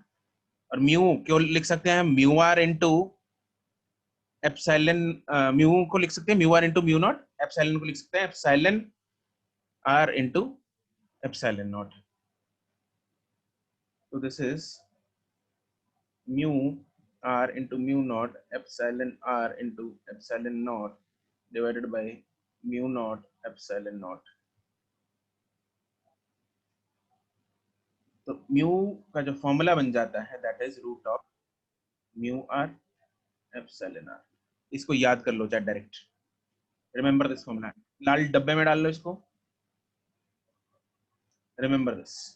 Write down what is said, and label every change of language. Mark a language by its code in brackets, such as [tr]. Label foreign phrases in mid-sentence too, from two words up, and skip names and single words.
[hi] और म्यू क्यों लिख सकते हैं? [en] mu r into epsilon, [hi] म्यू को लिख सकते हैं [en] mu r into mu naught, [hi] एप्सिलॉन को लिख सकते हैं [en] epsilon r into epsilon naught. तो this is mu r into mu naught epsilon r into epsilon naught divided by mu naught epsilon naught। [hi] तो म्यू का जो फॉर्मूला बन जाता है [en] that is root of mu r epsilon r. [hi] इसको याद कर लो चाहे डायरेक्ट, [en] remember this formula. [hi] लाल डब्बे में डाल लो इसको, [en] remember this.